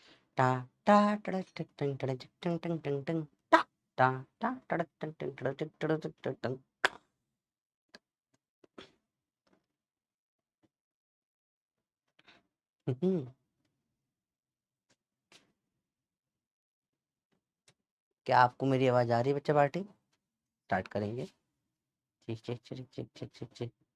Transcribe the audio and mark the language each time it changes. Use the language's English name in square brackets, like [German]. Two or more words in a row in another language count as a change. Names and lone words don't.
[Hindi] टा टा टड़ टड़ टड़ टड़ टड़ टड़ टड़ टड़ टा टा टा टड़ टड़ टड़ टड़ टड़ टड़ टड़ टड़। क्या आपको मेरी आवाज आ रही है बच्चा पार्टी? स्टार्ट करेंगे। चीक चीक चीक चीक चीक चीक चीक।